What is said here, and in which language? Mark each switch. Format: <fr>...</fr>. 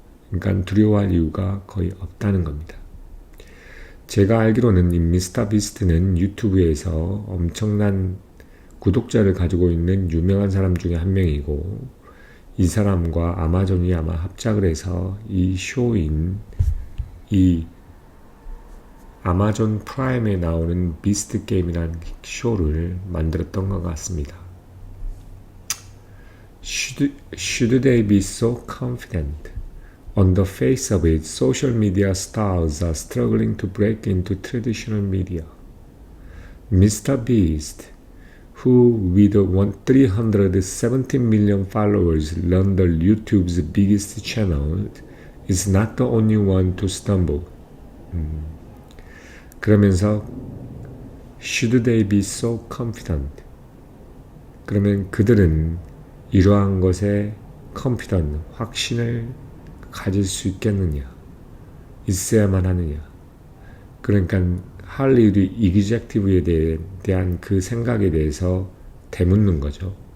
<ko>그러니까 두려워할 이유가 거의 없다는 겁니다. 제가 알기로는 이 미스터 비스트는 유튜브에서 엄청난 구독자를 가지고 있는 유명한 사람 중에 한 명이고, 이 사람과 아마존이 아마 합작을 해서 이 쇼인 이 아마존 프라임에 나오는 비스트 게임이라는 쇼를 만들었던 것 같습니다.</ko> <en>Should they be so confident? On the face of it, social media stars are struggling to break into traditional media. Mr. Beast, who with 370 million followers run the YouTube's biggest channel, is not the only one to stumble.</en> <ko>그러면서</ko> <en>Should they be so confident?</en> <ko>그러면 그들은 이러한 것에 confident, 확신을 가질 수 있겠느냐? 있어야만 하느냐? 그러니까 할리우드 이그젝티브에 대한 그 생각에 대해서 되묻는 거죠.</ko>